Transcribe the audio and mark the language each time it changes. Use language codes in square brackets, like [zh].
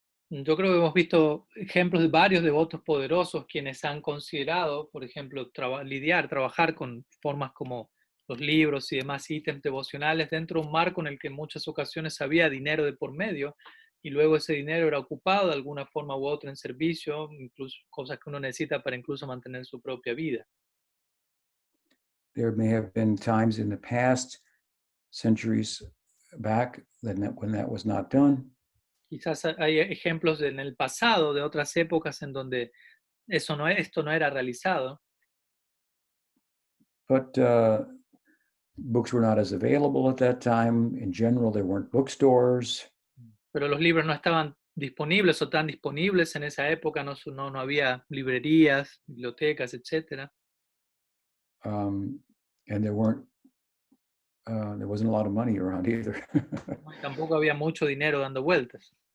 [es] Yo creo que hemos visto ejemplos de varios devotos poderosos quienes han considerado, por ejemplo, trabajar con formas como los libros y demás ítems devocionales dentro de un marco en el que en muchas ocasiones había dinero de por medio y luego ese dinero era ocupado de alguna forma u otra en servicio, incluso cosas que uno necesita para incluso mantener su propia vida. [en] There may have been times in the past, centuries back, when that was not done. [es] Quizás hay ejemplos en el pasado de otras épocas en donde esto no era realizado. [en] But books were not as available at that time. In general, there weren't bookstores. [es] Pero los libros no estaban disponibles o tan disponibles en esa época, no había librerías, bibliotecas, etc. [en] And there wasn't a lot of money around either. [es] Tampoco había mucho dinero dando vueltas.